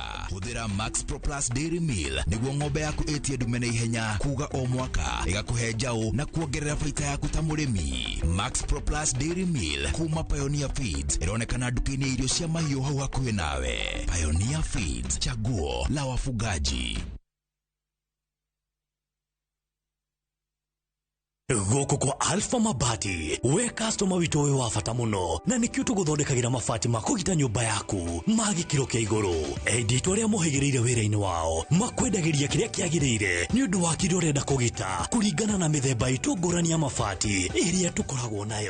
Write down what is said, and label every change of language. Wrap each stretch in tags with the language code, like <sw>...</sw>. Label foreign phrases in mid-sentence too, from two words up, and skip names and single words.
<ki>Hũthĩra Max Plus Dairy Milk nĩguo ng'ombe yaku ĩtie ndume na ihenya kuga o mwaka ĩgakũhe njaũ na kuongerera baita yaku ta mũrĩmi. Max Plus Dairy Milk kuma Pioneer Feeds ĩronekana nduka-inĩ ya irio cia mahiũ hau hakuhĩ nawe. Pioneer Feeds,</ki> <sw>chaguo la wafugaji.</sw> <ki>Goko kwa Alpha Mabati, we customer wito we wafata muno, na nikio tuguthondekagira mabati makugita nyumba yaku, magi kiro kia iguru. Editwa ria muhigirire wira-ini wao, makwendagiria kiria kiagirire, ni undu wa kiria urenda kugita, kuringana na mithemba itu ngurani ya mabati iria tukoragwo nayo.</ki>